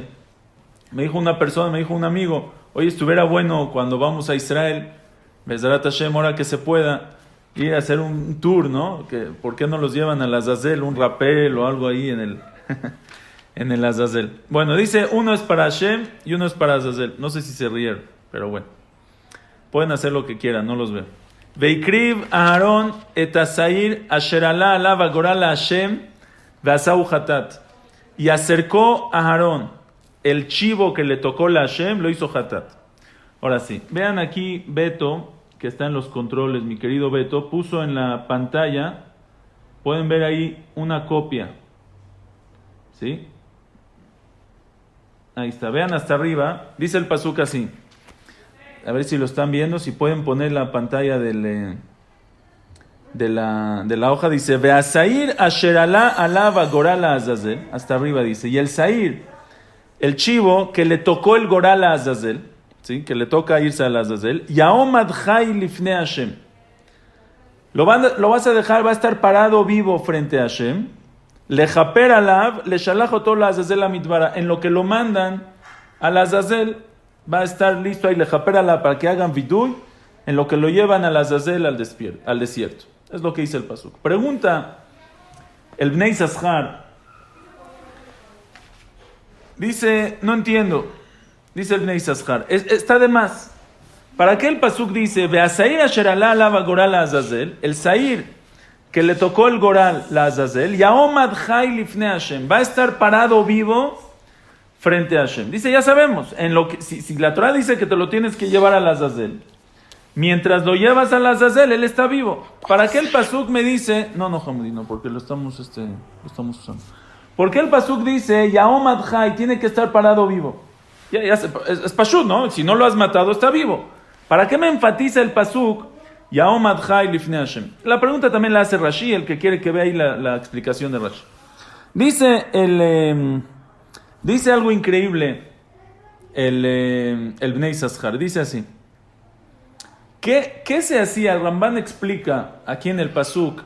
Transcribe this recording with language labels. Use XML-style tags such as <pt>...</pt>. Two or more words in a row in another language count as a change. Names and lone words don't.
<es>Me dijo un amigo, oye, estuviera bueno cuando vamos a Israel,</es> <he>בעזרת השם,</he> <es>ahora que se pueda, ir a hacer un tour, ¿no? ¿Por qué no los llevan a la Azazel, un rapel o algo ahí en el Azazel? Bueno, dice, uno es para Hashem y uno es para Azazel. No sé si se rieron, pero bueno. Pueden hacer lo que quieran, no los veo.</es> <he>ויקריב אהרן את השעיר אשר עלה עליו הגורל השם ועשהו חטאת.</he> <es>Y acercó a Aarón el chivo que le tocó la Hashem, lo hizo hatat. Ahora sí, vean aquí Beto, que está en los controles, mi querido Beto, puso en la pantalla, pueden ver ahí una copia. ¿Sí? Ahí está, vean hasta arriba, dice el pasuk así. A ver si lo están viendo, si pueden poner la pantalla de la hoja, dice,</es> <he>והשעיר אשר עלה עליו גורל עזאזל,</he> <es>hasta arriba dice, y el Sair, el chivo que le tocó el goral a Azazel, ¿sí? Que le toca irse al Azazel,</es> <he>יעמד חי לפני השם,</he> <es>lo vas a dejar, va a estar parado vivo frente a Hashem,</es> <he>לכפר עליו, לשלח אתו לעזאזל המדברה,</he> <es>en lo que lo mandan al Azazel, va a estar listo ahí,</es> <he>לכפר עליו,</he> <es>para que hagan viduy, en lo que lo llevan al Azazel, al desierto. Es lo que dice el pasuk. Pregunta el Bnei Sashar, dice, no entiendo, dice el Bnei Sashar, está de más. ¿Para qué el pasuk dice,</es> <he>והשעיר אשר עלה עליו גורל לעזאזל,</he> <es>el Sair que le tocó el</es> <he>גורל לעזאזל, יעמד חי לפני השם,</he> <es>va a estar parado vivo frente a Hashem? Dice, ya sabemos, si la Torah dice que te lo tienes que llevar al Azazel, mientras lo llevas al Azazel, él está vivo. ¿Para qué el pasuk me dice? No, Hamudino, porque lo estamos usando. ¿Por qué el pasuk dice,</es> <he>יעמד חי,</he> <es>tiene que estar parado vivo? Es pashut, ¿no? Si no lo has matado, está vivo. ¿Para qué me enfatiza el pasuk?</es> <he>יעמד חי לפני השם.</he> <es>La pregunta también la hace Rashi, el que quiere que vea ahí la explicación de Rashi. Dice algo increíble el Bnei Yisachar. Dice así. ¿Qué se hacía? El Ramban explica aquí en el pasuk.</es>